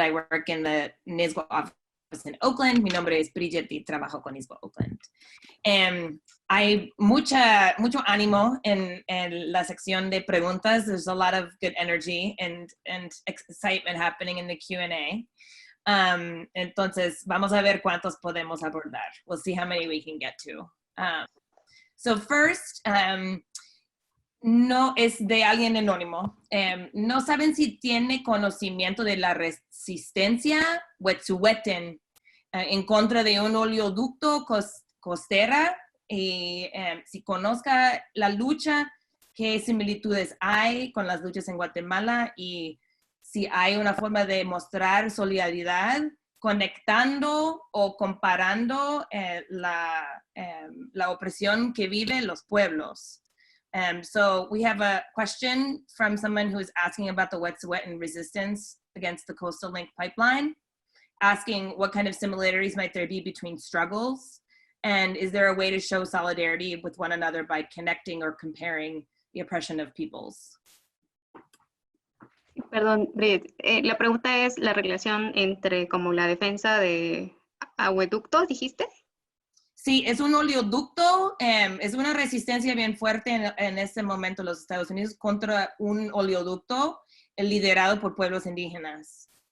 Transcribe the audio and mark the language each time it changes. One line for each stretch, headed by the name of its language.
English: I work in the NISGWA office in Oakland.
Spanish: Mi nombre es Bridget y trabajo con NISGWA Oakland. Hay mucho ánimo en la sección de preguntas.
English: There's a lot of good energy and excitement happening in the Q&A.
Spanish: Entonces, vamos a ver cuántos podemos abordar.
English: We'll see how many we can get to. So first,
Spanish: no es de alguien anónimo. No saben si tiene conocimiento de la resistencia Wet'suwet'en en contra de un oleoducto costera y si conozca la lucha, qué similitudes hay con las luchas en Guatemala y si hay una forma de mostrar solidaridad conectando o comparando la opresión que viven los pueblos.
English: So we have a question from someone who is asking about the Wet'suwet'en resistance against the Coastal Link pipeline, asking what kind of similarities might there be between struggles, and is there a way to show solidarity with one another by connecting or comparing the oppression of peoples?
Spanish: Perdón, Brit, la pregunta es la relación entre como la defensa de acueductos, ¿dijiste? Sí, es un oleoducto, es una resistencia bien fuerte en este momento en los Estados Unidos contra un oleoducto liderado por pueblos indígenas.